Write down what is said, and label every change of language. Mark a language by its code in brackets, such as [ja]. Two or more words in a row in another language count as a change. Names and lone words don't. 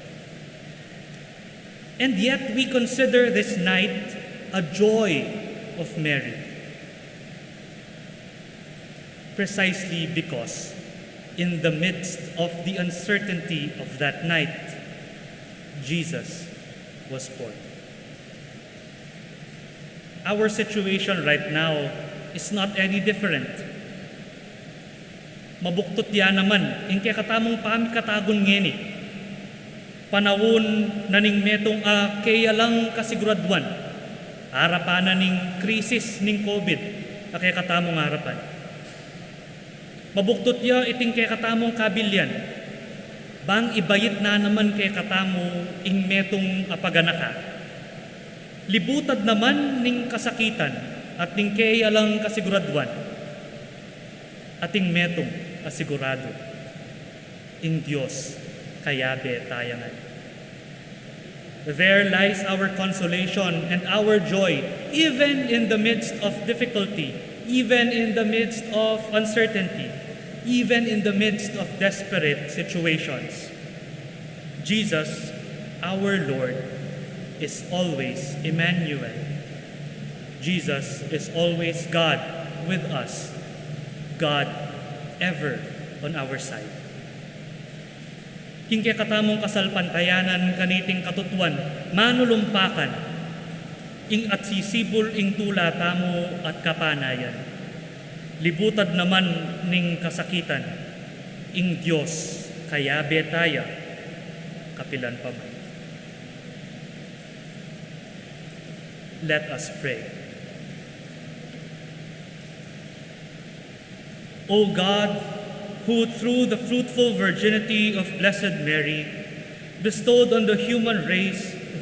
[en] And yet we consider this night a joy of Mary, precisely because in the midst of the uncertainty of that night, Jesus was born. Our situation right now is not any different. [pam] Mabuktot ya naman, ingke katamong pamikatagon ngeni. Panahon naning metong kaya lang kasiguraduan. Harapan ning krisis ning COVID, kaya katamong harapan. Mabuktot ya iting kaya katamong kabilyan. Bang ibayit na naman kaya katamo ing metong apaganaka. Libutad naman ning kasakitan at ning kaya lang kasiguraduan. Ating metong asigurado ing Diyos kayabe tayangan. [en] There lies our consolation and our joy, even in the midst of difficulty, even in the midst of uncertainty, even in the midst of desperate situations. Jesus, our Lord, is always Emmanuel. Jesus is always God with us, God ever on our side. [pam] Kingke katamong kasalpantayanan kaniting katutuan, manulumpakan, ing at sisibol ing tula tamo at kapanayan. Libutad naman ning kasakitan, ing Diyos kaya betaya, kapilan pa man. [en] Let us pray. O God, who through the fruitful virginity of Blessed Mary bestowed on the human race the